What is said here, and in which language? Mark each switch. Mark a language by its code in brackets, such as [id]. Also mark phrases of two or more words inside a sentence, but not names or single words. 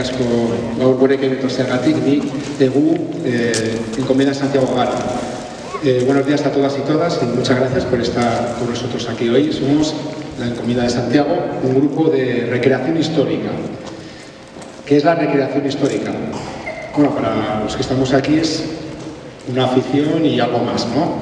[eu] asko gaur gurekin etortzeagatik, ni egu Encomienda Santiago Gara. [es] Buenos días a todas y todas y muchas gracias por estar con nosotros aquí hoy. Somos la Encomienda de Santiago, un grupo de recreación histórica. ¿Qué es la recreación histórica? Bueno, para los que estamos aquí es una afición y algo más, ¿no?